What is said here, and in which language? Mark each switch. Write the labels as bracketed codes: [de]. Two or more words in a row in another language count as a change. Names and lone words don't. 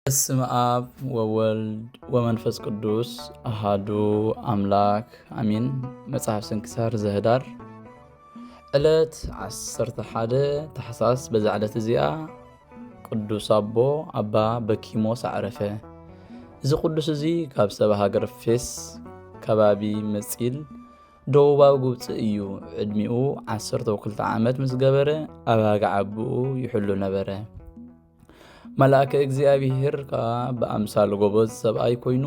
[gez] በስመ አብ ወወልድ ወመንፈስ ቅዱስ አሃዱ አምላክ አሚን። መጽሐፍ ስንክሳር ዘህዳር ዕለት 11 ታኅሳስ። በዛ ዕለት እዚኣ ቅዱስ አባ በኪሞስ አዕረፈ። [ti] እዚ ቅዱስ እዚ ካብ ሰብአ ሃገር ፌስ ከባቢ መጺል ደቡባዊ ግብፂ እዩ። ዕድሚኡ 12 ዓመት ምስ ገበረ ኣባጋ ዓብኡ ይሕሉ ነበረ። መልአከ እግዚአብሔር ከዓ በአምሳል ጎበዝ ሰብኣይ ኮይኑ